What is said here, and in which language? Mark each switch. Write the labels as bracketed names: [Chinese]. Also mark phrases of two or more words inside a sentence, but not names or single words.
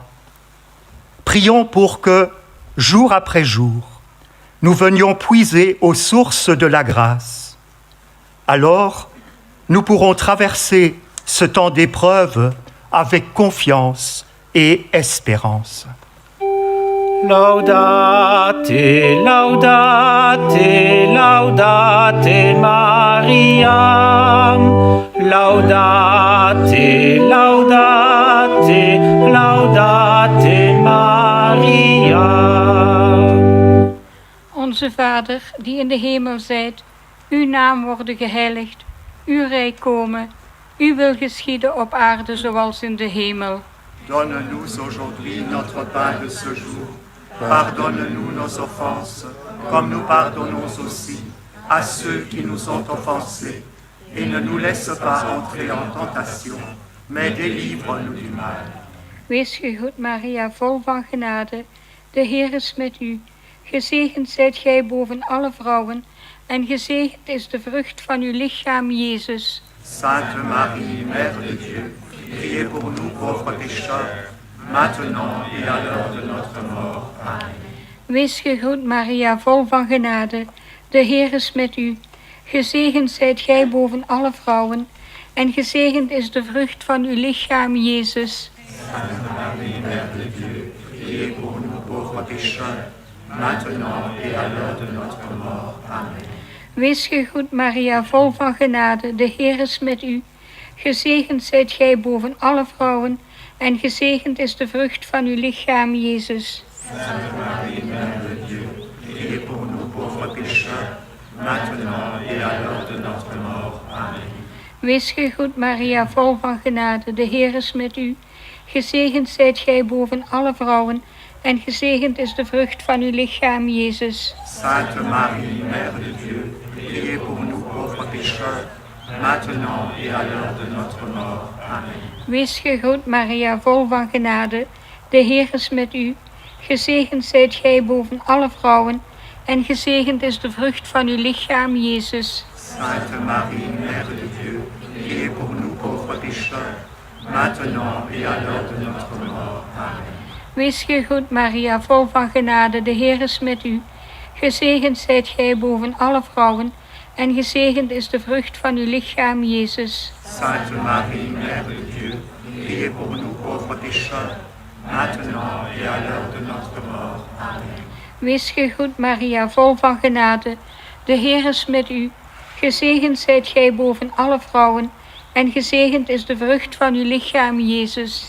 [French] Prions pour que, jour après jour, nous venions puiser aux sources de la grâce. Alors, nous pourrons traverser ce temps d'épreuve avec confiance et espérance. [Latin] Laudate, laudate, laudate Mariam. Laudate, laudate, laudate Mariam. [Dutch] Onze Vader, die in de hemel zijt, uw naam worden geheiligd, uw rijk komen, uw wil geschieden op aarde zoals in de hemel. [French] Donne-nous aujourd'hui notre pain de ce jour. Pardonne-nous nos offenses, comme nous pardonnons aussi à ceux qui nous ont offensés. Et ne nous laisse pas entrer en tentation, mais délivre-nous du mal. [Dutch] Wees gegroet Maria, vol van genade, de Heer is met u. Gezegend zijt gij boven alle vrouwen, en gezegend is de vrucht van uw lichaam, Jezus. [French] Sainte Marie, Mère de Dieu, priez pour nous pauvres pécheurs, maintenant et à l'heure de notre mort. Amen. [Dutch] Wees gegroet Maria, vol van genade, de Heer is met u. Gezegend zijt gij boven alle vrouwen, en gezegend is de vrucht van uw lichaam, Jezus. [French] Sainte Marie, Mère de Dieu, priez pour nous pauvres pécheurs, maintenant et à l'heure de notre mort. Amen. [Dutch] Wees gegroet Maria, vol van genade, de Heer is met u. Gezegend zijt gij boven alle vrouwen, en gezegend is de vrucht van uw lichaam, Jezus. [French] Sainte Marie, Mère de Dieu, priez pour nous pauvres pécheurs, maintenant et à l'heure de notre mort. Amen. [Dutch] Wees gegroet Maria, vol van genade, de Heer is met u. Gezegend zijt gij boven alle vrouwen, en gezegend is de vrucht van uw lichaam, Jezus. [French] Sainte Marie, Mère de Dieu, priez pour nous pauvres pécheurs, maintenant et à l'heure de notre mort. Amen. [Dutch] Wees gegroet Maria, vol van genade, de Heer is met u. Gezegend zijt gij boven alle vrouwen, en gezegend is de vrucht van uw lichaam, Jezus. [French] Sainte Marie, Mère de Dieu, priez pour nous pauvres pécheurs, maintenant et à l'heure de notre mort. Amen. [Dutch] Wees gegroet Maria, vol van genade, de Heer is met u. Gezegend zijt gij boven alle vrouwen, en gezegend is de vrucht van uw lichaam, Jezus. [French] Sainte Marie, Mère de Dieu, priez pour nous pauvres pécheurs, maintenant et à l'heure de notre mort. Amen. [Dutch] Wees gegroet Maria, vol van genade, de Heer is met u. Gezegend zijt gij boven alle vrouwen, en gezegend is de vrucht van uw lichaam, Jezus.